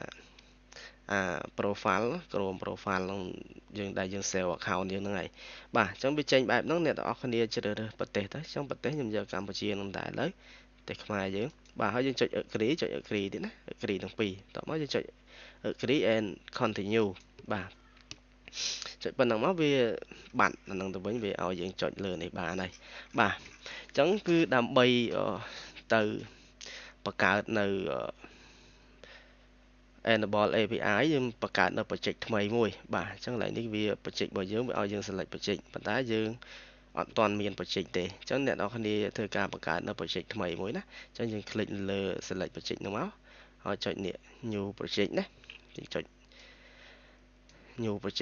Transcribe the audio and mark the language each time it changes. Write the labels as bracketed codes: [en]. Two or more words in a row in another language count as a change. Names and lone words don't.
[en] profile Chrome profile [km] ហ្នឹងយើងដែលយើង [en] save account [km] យើងហ្នឹងហើយបាទអញ្ចឹងវាចេញបែបហ្នឹងអ្នកទាំងអស់គ្នាជ្រើសរើសប្រទេសទៅអញ្ចឹងប្រទេសខ្ញុំយកកម្ពុជាហ្នឹងដែរឥឡូវប្រទេសខ្មែរយើងបាទហើយយើងចុច agree ចុច agree ទៀតណា agree ទាំងពីរតោះមកយើងចុច [en] agree and continue [km] បាទចុចប៉ុណ្ណឹងមកវាបាត់អាហ្នឹងទៅវិញវាឲ្យយើងចុចលើនេះបានហើយបាទអញ្ចឹងគឺដើម្បីទៅបង្កើតនៅ [en] enable API [km] យើងបង្កើតនៅ project ថ្មីមួយបាទអញ្ចឹងកន្លែងនេះវា project របស់យើងវាឲ្យយើង [en] select project [km] ប៉ុន្តែយើងអត់ទាន់មាន project ទេអញ្ចឹងអ្នកនរគ្នាធ្វើការបង្កើតនៅ project ថ្មីមួយណាអញ្ចឹងយើងคลิกលើ [en] select project [km] ហ្នឹងមកហើយចុចនេះ [en] new project [km] ណាយើងចុច [en] new project